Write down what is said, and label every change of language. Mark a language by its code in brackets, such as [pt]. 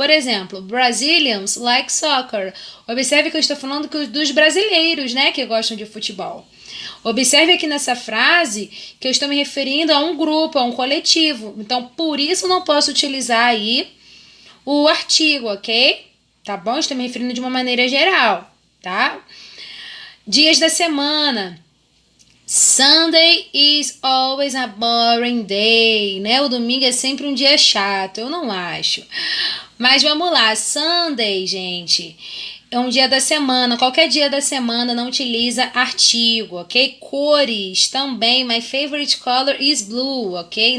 [pt] Por exemplo, [en] Brazilians like soccer. [pt] Observe que eu estou falando dos brasileiros, né, que gostam de futebol. Observe aqui nessa frase que eu estou me referindo a um grupo, a um coletivo. Então, por isso não posso utilizar aí o artigo, ok? Tá bom? Estou me referindo de uma maneira geral, tá? Dias da semana. [en] Sunday is always a boring day, né? [pt] O domingo é sempre um dia chato, eu não acho. Mas vamos lá, Sunday, gente, é um dia da semana. Qualquer dia da semana não utiliza artigo, ok? Cores também. [en] My favorite color is blue, ok?